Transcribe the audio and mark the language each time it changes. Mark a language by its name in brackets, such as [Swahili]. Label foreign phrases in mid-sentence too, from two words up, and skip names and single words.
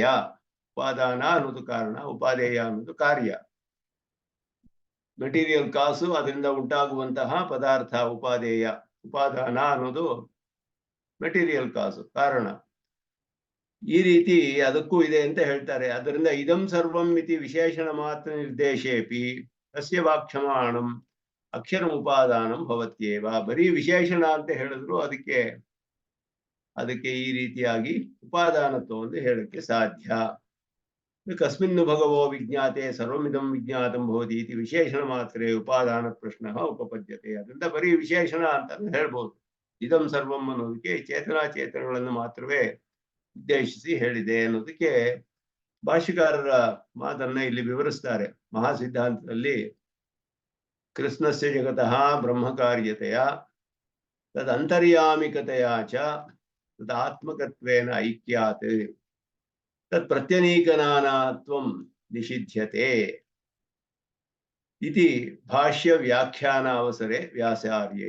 [Kannada] ಉಪಾದಾನ ಅನ್ನೋದು ಕಾರಣ, ಉಪಾದೇಯ ಅನ್ನೋದು ಕಾರ್ಯ. [English] material cause, [Kannada] ಅದರಿಂದ ಉಂಟಾಗುವಂತಹ ಪದಾರ್ಥ ಉಪಾದೇಯ. ಉಪಾದಾನ ಅನ್ನೋದು [English] material cause, [Kannada] ಕಾರಣ. ಈ ರೀತಿ ಅದಕ್ಕೂ ಇದೆ ಅಂತ ಹೇಳ್ತಾರೆ. [Sanskrit] ಅದರಿಂದ ಇದಂ ಸರ್ವಂ ಇತಿ ವಿಶೇಷಣ ಮಾತ್ರ ನಿರ್ದೇಶೇಪಿ ತಸ್ಯ ವಾಕ್ಷಮಾಣಂ ಅಕ್ಷರ ಉಪಾದಾನಂ ಭವತ್ಯೇವ. [Kannada] ಬರೀ ವಿಶೇಷಣ ಅಂತ ಹೇಳಿದ್ರು ಅದಕ್ಕೆ ಈ ರೀತಿಯಾಗಿ ಉಪಾದಾನತ್ವವನ್ನು ಹೇಳಕ್ಕೆ ಸಾಧ್ಯ. [Sanskrit] ಕಸ್ಮಿನ್ನು ಭಗವೋ ವಿಜ್ಞಾತೆ ಸರ್ವಮಿದಂ ವಿಜ್ಞಾತಂ ಭವತಿ ಇತಿ ವಿಶೇಷಣ ಮಾತ್ರೇ ಉಪಾದಾನ ಪ್ರಶ್ನ ಉಪಪದ್ಯತೆ. [Kannada] ಅದರಿಂದ ಬರೀ ವಿಶೇಷಣ ಅಂತ ಹೇಳ್ಬೋದು. [Sanskrit] ಇದಂ ಸರ್ವಂ [Kannada] ಅನ್ನೋದಕ್ಕೆ ಚೇತನಾಚೇತನಗಳನ್ನು ಮಾತ್ರವೇ ಉದ್ದೇಶಿಸಿ ಹೇಳಿದೆ ಅನ್ನೋದಕ್ಕೆ ಭಾಷ್ಯಕಾರರ ಮಾತನ್ನ ಇಲ್ಲಿ ವಿವರಿಸ್ತಾರೆ. [Sanskrit] ಮಹಾಸಿದ್ಧಾಂತದಲ್ಲಿ ಕೃಷ್ಣಸ್ಯ ಜಗತಃ ಬ್ರಹ್ಮಕಾರ್ಯತೆಯ ತದಂತರ್ಯಾಮಿಕತೆಯ ಚ ತದಾತ್ಮಕತ್ವೇನ ಐಕ್ಯಾತ್ ತತ್ ಪ್ರತ್ಯನೀಕನಾನಾತ್ವಂ ನಿಷಿಧ್ಯತೆ ಇತಿ ಭಾಷ್ಯ ವ್ಯಾಖ್ಯಾನ ಅವಸರೆ ವ್ಯಾಸಾರ್ಯೈ.